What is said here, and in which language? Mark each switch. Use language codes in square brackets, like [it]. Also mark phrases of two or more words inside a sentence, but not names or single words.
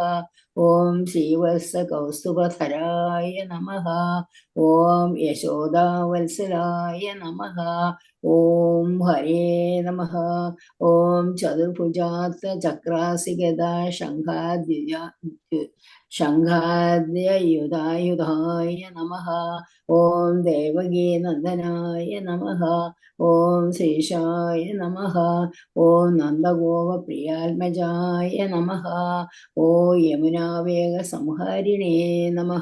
[sa] ഓം ശ്രീവത്സ കൗസ്തുഭധരായ നമഃ. ഓം യശോദാവത്സലായ നമഃ. ഓം ഹരേ നമഃ. ഓം ചതുർഭുജാത്ത ചക്രാസിഗദ शङ्खाद्ययुधायुधाय नमः। ॐ देवकीनन्दनाय नमः। ॐ शेषाय नमः। ॐ नन्दगोपप्रियात्मजाय नमः। ॐ यमुनावेगसंहारिणे नमः।